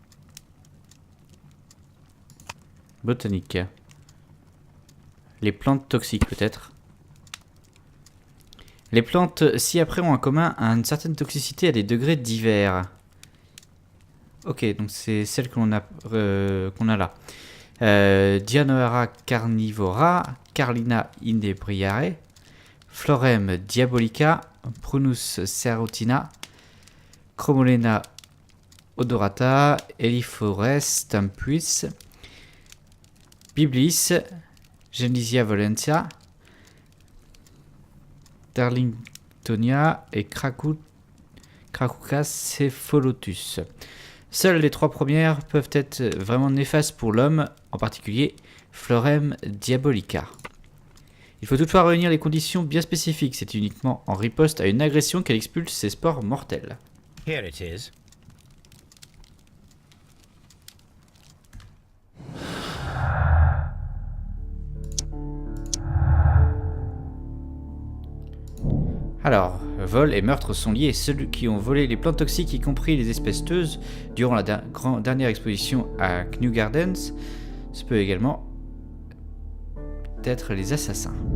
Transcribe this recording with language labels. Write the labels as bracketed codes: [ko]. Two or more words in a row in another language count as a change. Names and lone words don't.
[fr] Botanique. Les plantes toxiques, peut-être. Les plantes ci-après ont en commun une certaine toxicité à des degrés divers. Ok, donc c'est celle qu'on a là. Dianoera carnivora, Carlina inebriare, Florem diabolica, Prunus cerotina, Chromolena odorata, Eliphores tempuis, Biblis, Genisia volentia, Darlingtonia et Cracucas cephalotus. Seules les 3 premières peuvent être vraiment néfastes pour l'homme, en particulier Florem diabolica. Il faut toutefois réunir les conditions bien spécifiques, c'est uniquement en riposte à une agression qu'elle expulse ses spores mortels. [en] Here it is. [fr] Alors, vol et meurtre sont liés. Ceux qui ont volé les plantes toxiques, y compris les espèces teuses, durant la dernière exposition à Kew Gardens, ce peut également être les assassins.